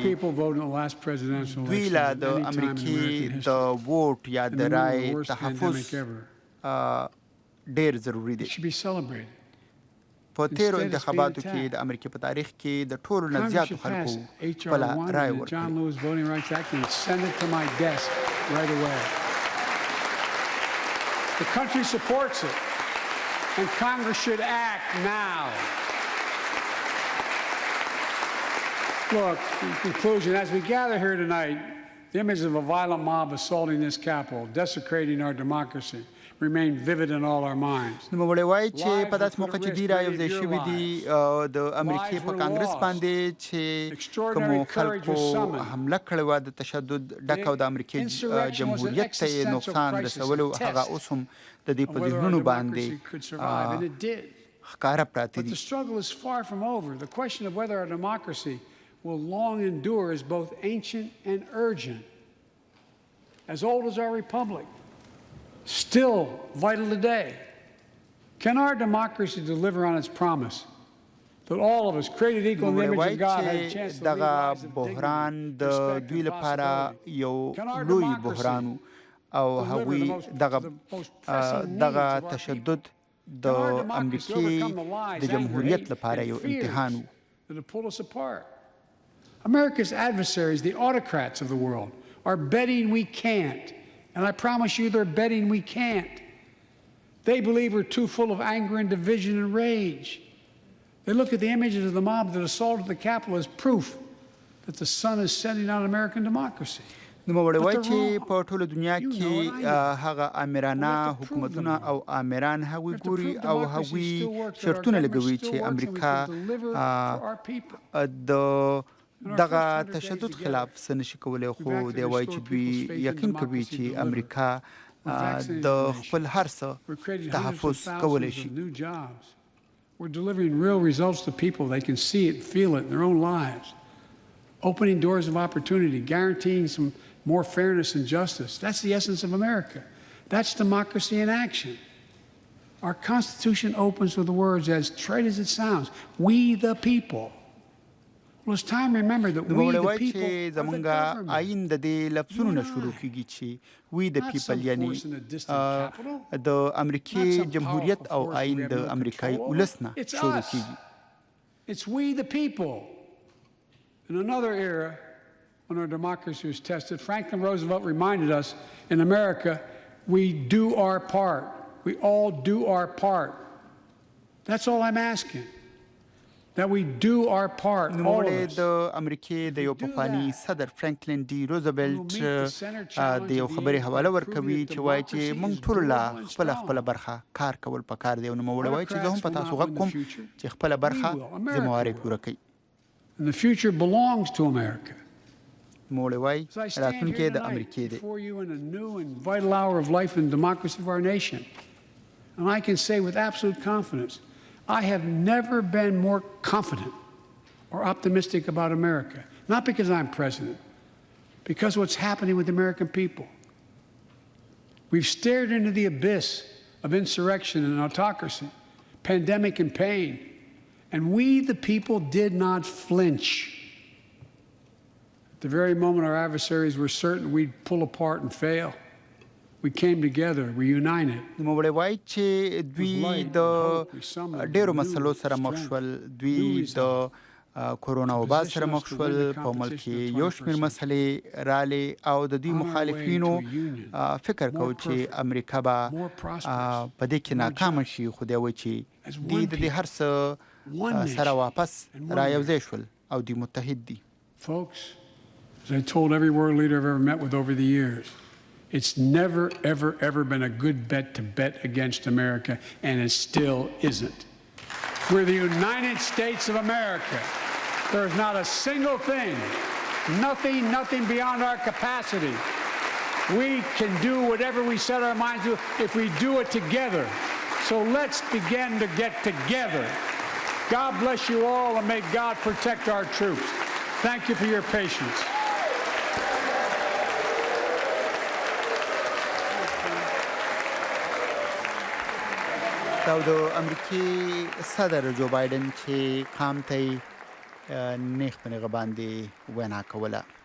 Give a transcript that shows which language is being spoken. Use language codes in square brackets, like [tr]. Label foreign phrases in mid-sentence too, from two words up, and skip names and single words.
[ps] دوی لا د امریکای د ووټ یا د رای تحفظ ډېر ضروری دی په تیرو انتخاباتو کې د امریکای په تاریخ کې د ټولو نه زیاتو خلکو خپل رای ورکړي [en] The country supports it and Congress should act now. Look, in conclusion, as we gather here tonight, the image of a violent mob assaulting this Capitol, desecrating our democracy, remain vivid in all our minds. [ps] نو موږ وایو چې په داسې موقع چې دی رايو ځای شوي دي د امریکای په کانګرس باندې چې کوم خلکو حمله کړې وه د تشدد ډک او د امریکای جمهوریت ته یې نقصان رسولو هغه اوس هم د دې په ذهنونو باندې ښکاره پراته دي. [en] But the struggle is far from over. The question of whether our democracy will long endure is both ancient and urgent. As old as our republic, still vital today. Can our democracy deliver on its promise that all of us created equal in the image of God had a chance to live lives of dignity, respect, and possibility? Can our democracy [ps] او هغوی دغه تشدد د امریکای د جمهوریت لپاره یو امتحان و. [en] America's adversaries, the autocrats of the world, are betting we can't. And I promise you they're betting we can't. They believe we're too full of anger and division and rage. They look at the images of the mob that assaulted the Capitol as proof that the sun is setting on American democracy. [ps] نو موږ وایو چې په ټوله دنیا کې هغه آمرانه حکومتونه او آمران هغوی ګوري او هغوی شرطونه لګوي چې امریکا د دغه تشدد خلاف څه نشي کولی خو دی وایي چې دوی یقین کوي چې امریکا د خپل هر څه تحفظ کولی شي. [en] We're delivering real results to people. They can see it, feel it in their own lives. Opening doors of opportunity, guaranteeing some more fairness and justice. That's the essence of America. That's democracy in action. Our Constitution opens with the words, as trite as it sounds, we the people. Well, it's time to remember that we the people are the government. [ps] آئین د دې لفظونو نه شروع کیږي چې [en] we the people [ps] یعنی د امریکای جمهوریت او آئین د امریکای ولس نه شروع کیږي. [en] It's we the people. In another era, when our democracy was tested. Franklin Roosevelt reminded us, in America, we do our part. We all do our part. That's all I'm asking. That we do our part, all of us. [ps] د امریکای د یو پخوانی صدر فرانکلین ډي روزولټ د یو خبري حواله ورکوي چې وایي چې موږ ټول لا خپل برخه کار کول پکار دی او نو موږ وایي چې زه هم په تاسو غږ کوم چې خپل برخه ذمہواری پوره کړئ. [en] And the future belongs to America. [ps] موږ وایي راتلونکی د امریکای دی. [en] For you in a new and vital hour of life and democracy of our nation. And I can say with absolute confidence, I have never been more confident or optimistic about America. Not because I'm president, because what's happening with the American people. We've stared into the abyss of insurrection and autocracy, pandemic and pain, and we, the people, did not flinch. At the very moment our adversaries were certain we'd pull apart and fail, we came together, we united. [ps] نو موږ وایي چې دوی د ډېرو مسلو سره مخ شول. دوی د کورونا وبا سره مخ شول، په ملک کې یو شمېر مسلې رالې او د دوی مخالفینو فکر کوي چې امریکا به په دې کې ناکامه شي، خو دی وایي چې دوی د دې هر څه سره واپس را یوځای شول او دوی متحد دي. [en] Folks, as I told every world leader I've ever met with over the years, it's never, ever, ever been a good bet to bet against America, and it still isn't. We're the United States of America. There's not a single thing, nothing beyond our capacity. We can do whatever we set our minds to if we do it together. So let's begin to get together. God bless you all, and may God protect our troops. Thank you for your patience. [ps] دا د امریکای صدر جو بایدن چې قام ته نیغ په نیغه باندې وینا کوله.